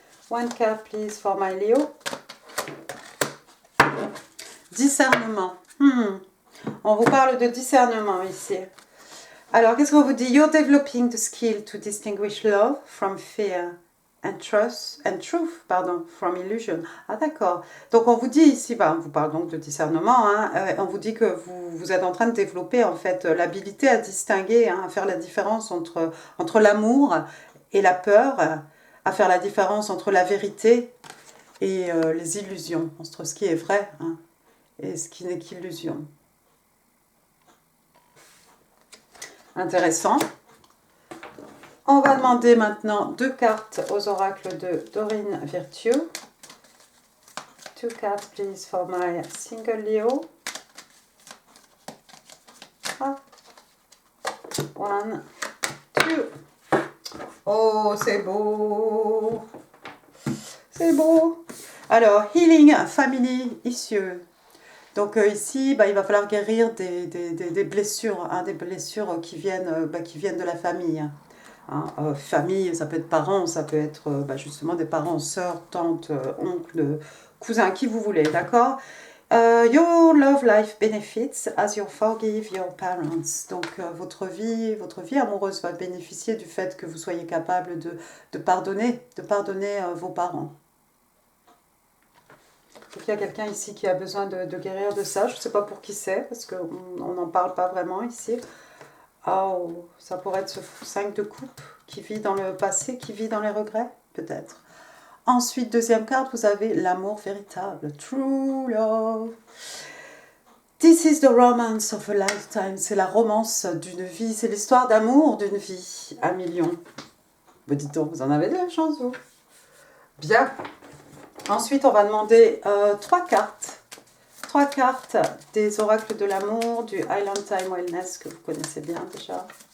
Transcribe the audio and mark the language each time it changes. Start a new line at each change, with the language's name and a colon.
English: One card, please, for my Leo.
French: Discernement. On vous parle de discernement ici. Alors, qu'est-ce qu'on vous dit?
English: You're developing the skill to distinguish love from fear and truth from illusion.
French: Ah, d'accord. Donc, on vous dit ici, on vous parle donc de discernement, on vous dit que vous êtes en train de développer, en fait, l'habilité à distinguer, à faire la différence entre l'amour et la peur, à faire la différence entre la vérité et les illusions, entre ce qui est vrai et ce qui n'est qu'illusion. Intéressant. On va demander maintenant 2 cartes aux oracles de Dorine Virtue.
English: 2 cards, please, for my single Leo. 1, 2.
French: Oh, c'est beau. C'est beau.
English: Alors, healing family issue.
French: Donc ici, il va falloir guérir des blessures, des blessures qui viennent de la famille. Famille, ça peut être parents, ça peut être justement des parents, sœurs, tantes, oncles, cousins, qui vous voulez, d'accord?
English: Your love life benefits as you forgive your parents.
French: Donc votre vie amoureuse va bénéficier du fait que vous soyez capable de pardonner vos parents. Donc il y a quelqu'un ici qui a besoin de guérir de ça. Je ne sais pas pour qui c'est, parce qu'on n'en parle pas vraiment ici. Oh, ça pourrait être ce 5 de coupe qui vit dans le passé, qui vit dans les regrets, peut-être. Ensuite, deuxième carte, vous avez l'amour véritable.
English: True love. This is the romance of a lifetime.
French: C'est la romance d'une vie. C'est l'histoire d'amour d'une vie. 1 million. Vous dites donc, vous en avez de la chance, vous. Bien. Ensuite, on va demander 3 cartes. 3 cartes des oracles de l'amour, du Island Time Wellness, que vous connaissez bien déjà.